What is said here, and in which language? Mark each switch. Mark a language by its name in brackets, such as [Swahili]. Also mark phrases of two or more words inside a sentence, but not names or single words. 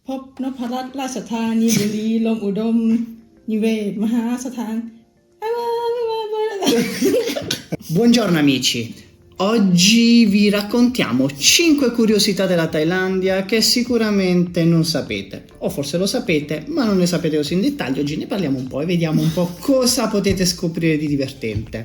[Thai] พบนพรัตน์ราชธานีบุรีลมอุดมนิเวศมหาสถาน [Italian] Buongiorno amici, oggi vi raccontiamo 5 curiosità della Thailandia che sicuramente non sapete, o forse lo sapete ma non ne sapete così in dettaglio. Oggi ne parliamo un po' e vediamo un po' cosa potete scoprire di divertente.